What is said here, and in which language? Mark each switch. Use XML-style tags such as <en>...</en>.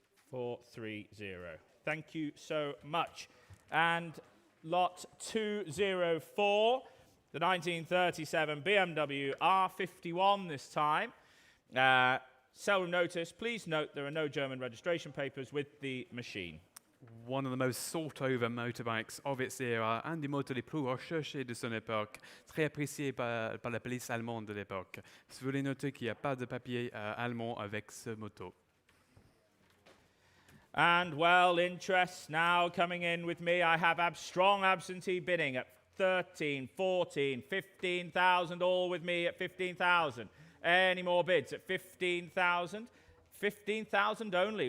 <en>430. Thank you so much. And lot 204, the 1937 BMW R51 this time. Slr notice, please note there are no German registration papers with the machine. One of the most sought-over motorbikes of its era,</en> <fr>un des motos les plus recherchés de son époque, très apprécié par la police allemande de l'époque. Vous voulez noter qu'il n'y a pas de papier allemand avec ce moto.</fr> <en>And, well, interest now coming in with me. I have strong absentee bidding at 13, 14, 15,000, all with me at 15,000. Any more bids at 15,000? 15,000 only.</en>